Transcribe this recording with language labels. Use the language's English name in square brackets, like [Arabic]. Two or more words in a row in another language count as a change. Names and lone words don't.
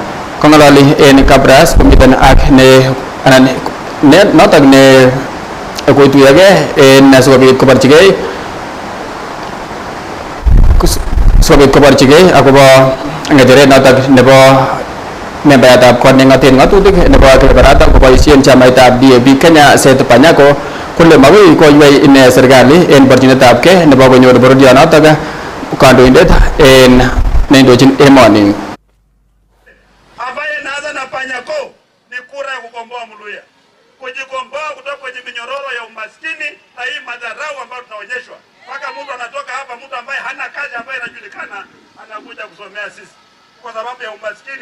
[Kalenjin] Kong'ololi en Kabras komiten ak notok ne koituyogei en sikobit koborchigei akobo ng'echeret notok nebo membayatab kot neng'oten ng'atutik nebo kebeberata koboisien chamaitab DAP Kenya Seth Panyako kole magoi koywei ine serikali en borchinetab ke nebo konyor bororionotok kandoindet en neindochin emoni. [Swahili] Ambaye naanza na Panyako ni kura ya kukomboa Muluya, kujikomboa kutoka kwenye minyororo ya umaskini na hii madharau ambayo tunaonyeshwa. Mpaka mtu anatoka hapa, mtu ambaye hana kazi, ambaye anajulikana, anakuja kusomea sisi kwa sababu ya umaskini.